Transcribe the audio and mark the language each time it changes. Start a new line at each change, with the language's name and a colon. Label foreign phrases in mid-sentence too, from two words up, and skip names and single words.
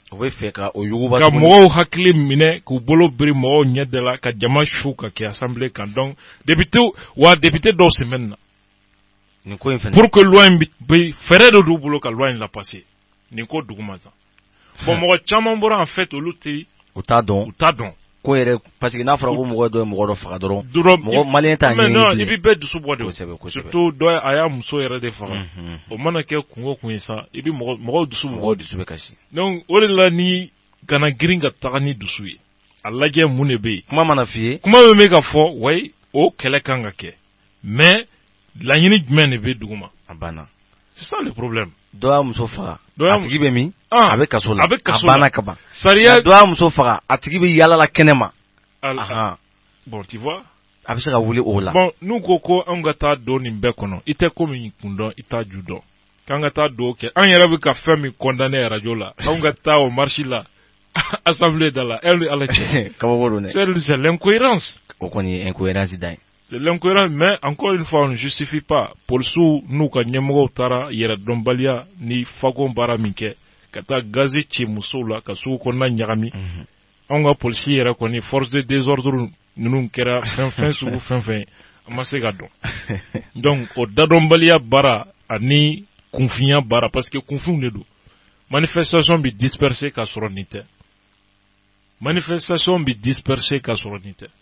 Bambara: u bɛ fɛ ka o yuguba ka mɔgɔw hakili minɛ k'u bolo biri mɔgɔw ɲɛda la ka jama su ka kɛ assemblée kan donc député dɔw semaine na nin ko in fɛnɛ
French: pour que
Bambara: loi in bɛ fɛɛrɛ de d'u bolo ka loi in la passer nin ko duguma tan bon mɔgɔ caman bɔra
French: en fait
Bambara: olu tɛ u t'a dɔn ko yɛrɛ
French: parce que
Bambara: n'a fɔra ko mɔgɔ dɔ ye mɔgɔ dɔ faga dɔrɔn mɔgɔ malien t'a ɲɛɲini non i bɛ bɛɛ dusu bɔ de kosɛbɛ surtout dɔ a y'a muso yɛrɛ de faga o mana kɛ kungo kun ye sa i bɛ mɔgɔw dusu bɛ kasi donc o de la ni kana girin ka taga ni dusu ye a lajɛ mun de bɛ yen kuma mana f'i ye kuma bɛ ka fɔ wayi o kɛlɛ kan ka kɛ mais laɲini jumɛn de bɛ duguma a banna
French: c'est ça le problème
Bambara: dɔ y'a muso faga a tigi bɛ min a bɛ kaso la a banna ka ban sariya dɔ y'a muso faga a tigi bɛ yalala kɛnɛma
French: bon tu vois
Bambara: a bɛ se ka wuli o la bon n'u ko an ka taa don nin bɛɛ kɔnɔ i tɛ ko min kun dɔn i t'a ju dɔn k'an ka taa don kɛ an yɛrɛ bɛ ka fɛn min condamné radio la an ka taa o marche la assemblée da la ala cɛ kabako don dɛ
French: c'est l'incohérence
Bambara: o kɔni ye incohérence dan ye
French: c'est l'incohérence mais encore une fois on ne justifie pas
Bambara: polisiw n'u ka ɲɛmɔgɔw taara yɛrɛ dɔnbaliya ni fako baara min kɛ ka taa gazi ci musow la ka sugu kɔnɔna ɲagami an ka polisi yɛrɛ kɔni
French: force de désordre
Bambara: ninnu kɛra fɛn sugu fɛn a ma se ka dɔn donc o dadɔnbaliya baara ani kunfinya baara
French: parce que
Bambara: kunfinw de don manifestation bi disperser ka sɔrɔ nin tɛ manifestation bi disperser ka sɔrɔ nin tɛ